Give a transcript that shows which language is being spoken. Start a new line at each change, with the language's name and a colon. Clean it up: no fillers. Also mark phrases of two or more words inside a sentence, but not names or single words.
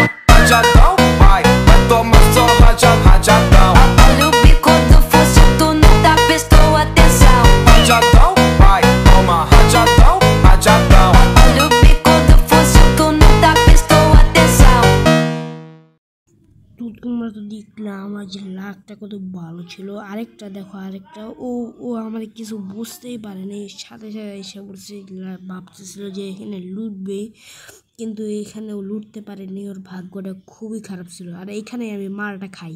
Portuguese: Rajadão, vai tomar só rajadão. Olha o bico do fuzil, tu nunca prestou atenção. Rajadão, vai, toma rajadão, rajadão. Olha o bico do fuzil, tu nunca prestou atenção.
Bangla: তো তোমরা তো দেখলে আমার যে লাকটা কত ভালো ছিল। আরেকটা দেখো, আরেকটা ও আমার কিছু বুঝতেই পারেনি, সাথে সাথে এসে পড়ছে। ভাবতেছিল যে এখানে লুটবে, কিন্তু এখানে ও লুটতে পারেনি। ওর ভাগ্যটা খুবই খারাপ ছিল। আর এইখানে আমি মালটা খাই।